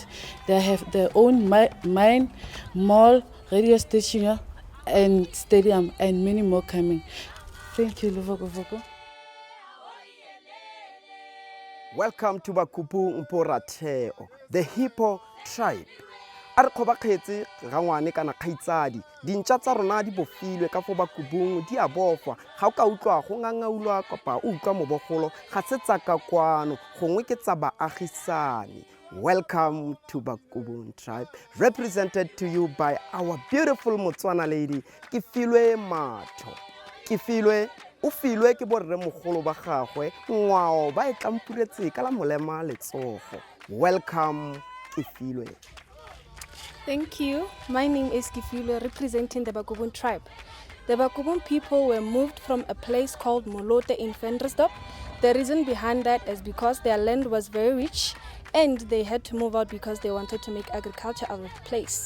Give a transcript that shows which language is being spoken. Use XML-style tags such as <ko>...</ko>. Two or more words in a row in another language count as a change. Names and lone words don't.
<en>They have their own mine, mall, radio station, and stadium, and many more coming. Thank you, Luvogovoko. Welcome to Bakupu Mporateo, the Hippo tribe.</en> <tn>A re kgobakgetse ga ngwane kana kgaitsadi dintšha tsa rona di bofilwe ka fo bakubung di a bofwa ga o ka utlwa go ngangaulwa kapa o utlwa mobogolo ga se tsa ka kwano gongwe ke tsa baagisane.</tn> <en>Welcome to Bakubun tribe, represented to you by our beautiful Motswana lady, Kifilwe Matho.</en> <tn>Kifilwe o filwe ke borre mogolo ba gagwe ngwao ba e tlampuretse ka la molema letsogo.</tn> <en>Welcome, Kifilwe. Thank you. My name is Kifilwe, representing the Bakubun tribe. The Bakubun people were moved from a place called Molote in Ventersdorp. The reason behind that is because their land was very rich and they had to move out because they wanted to make agriculture out of the place.</en>